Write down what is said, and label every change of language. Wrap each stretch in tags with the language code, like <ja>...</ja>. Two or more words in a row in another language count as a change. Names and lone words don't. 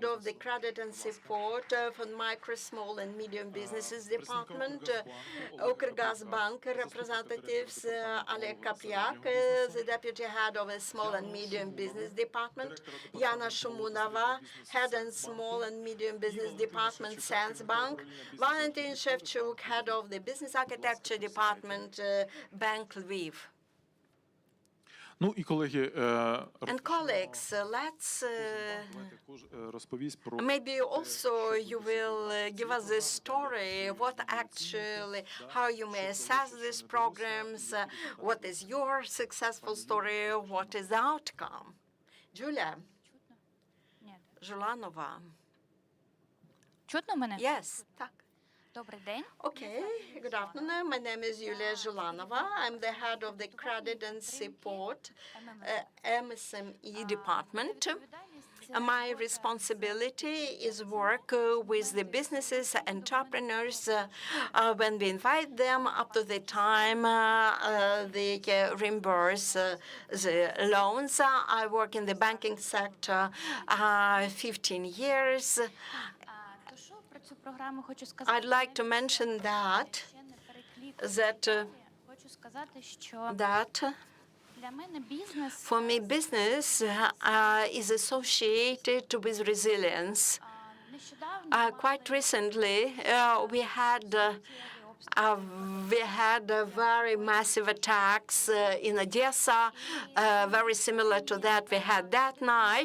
<en>of the credit and support for micro, small and medium businesses department, Ukrgaz Bank representatives, Oleg Kapriak, the deputy head of the small and medium business department, Yana Shumunova, head and small and medium business department, Sands Bank, Valentin Shevchuk, head of the business architecture department, Bank Lviv.</en> <uk>Ну і колеги,</uk> <en>And colleagues, let's</en> <uk>розповість про</uk> <en>maybe also you will give us the story, what actually, how you may assess these programs, what is your successful story, what is the outcome. Julia</en> <uk>Ні. Жуланова. Чутно мене?</uk> <en>Yes, так.</en> <uk>Добрий день.</uk> <en>Okay, good afternoon. My name is Yulia Zhulanova. I'm the head of the credit and support MSME department. My responsibility is work with the businesses, entrepreneurs, when we invite them up to the time they reimburse the loans. I work in the banking sector 15 years.</en> <uk>То що про цю програму хочу сказати?</uk> <en>I'd like to mention that</en> <uk>Ще не переклікаю.</uk> <en>that</en> <uk>Хочу сказати, що</uk> <en>that</en> <uk>для мене бізнес</uk> <en>for me business is associated with resilience.</en> <uk>нещодавно</uk> <en>Quite recently, we had very massive attacks in Odessa, very similar to that we had that night.</en>